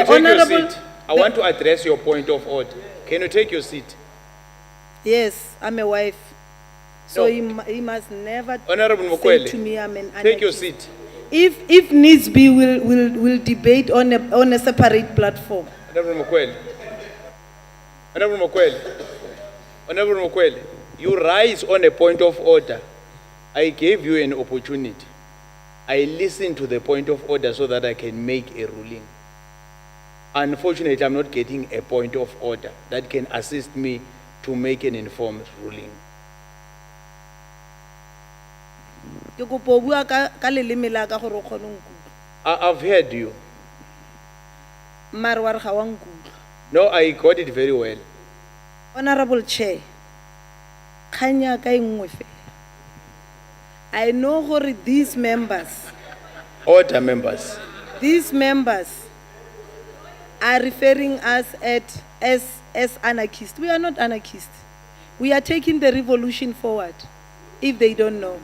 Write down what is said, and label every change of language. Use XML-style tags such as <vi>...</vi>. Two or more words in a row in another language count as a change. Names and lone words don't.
<en>you take honorable, your seat? I want to address your point of order. Can you take your seat? yes, I'm a wife. So No. he must never Honorable say Mokwele, to me I'm an take your anarchist. seat. If needs be, we'll debate on a separate platform. Honorable Mokwele. Honorable Mokwele. Honorable Mokwele, you rise on a point of order. I gave you an opportunity. I listened to the point of order so that I can make a ruling. Unfortunately, I'm not getting a point of order that can assist me to make an informed ruling.</en> <tn>Ke kopa ho bua ka leleme la ka gore o kgone ho nkutlwa.</tn> <en>I've heard you.</en> <tn>Mare wa re ga wa nkutlwa.</tn> <en>No, I got it very well. Honorable Chair,</en> <tn>kgang ya ka e nngwe fela.</tn> <en>I know gore these members Order, members. These members are referring us as anarchists. We are not anarchists. We are taking the revolution forward, if they don't know.</en>